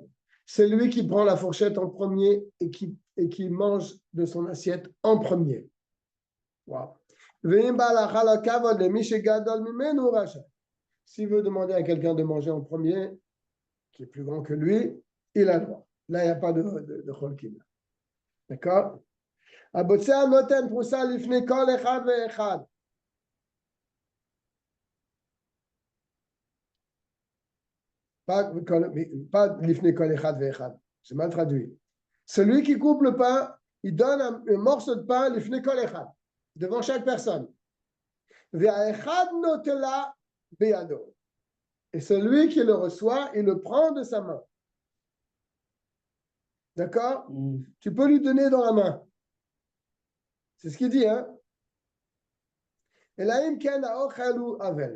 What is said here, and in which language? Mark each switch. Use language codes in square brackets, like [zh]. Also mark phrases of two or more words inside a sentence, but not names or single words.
[fr] C'est lui qui prend la fourchette en premier et qui mange de son assiette en premier. Wow. S'il veut demander à quelqu'un de manger en premier, qui est plus grand que lui, il a le droit. Là, il n'y a pas de cholkin. D'accord? [he] הבוצע נותן פרוסה לפני כל אחד ואחד. [fr] Pas [he] לפני כל אחד ואחד. [fr] C'est mal traduit. Celui qui coupe le pain, il donne un morceau de pain [he] לפני כל אחד, [fr] devant chaque personne. [he] ואחד נוטלה בידו. [fr] Et celui qui le reçoit, il le prend de sa main. D'accord? Tu peux lui donner dans la main. C'est ce qu'il dit, hein? Et là, avel.